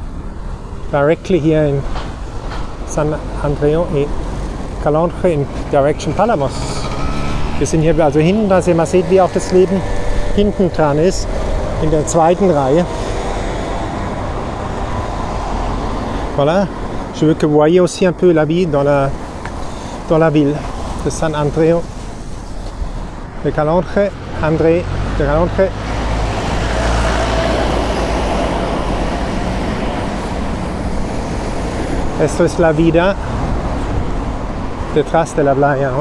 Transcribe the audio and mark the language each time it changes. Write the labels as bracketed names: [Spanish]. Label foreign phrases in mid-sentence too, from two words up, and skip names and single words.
[English] directly here in San Andreu e Calonge in direction Palamos. [German] Wir sind hier also hinten, dass ihr mal seht, wie auch das Leben hinten dran ist, in der zweiten Reihe. [French] Voilà, je veux que vous voyez aussi un peu la vie dans la ville de San Andreu de Calonge, André de Calonge. [Spanish] Esto es la vida detrás de la playa, ¿no?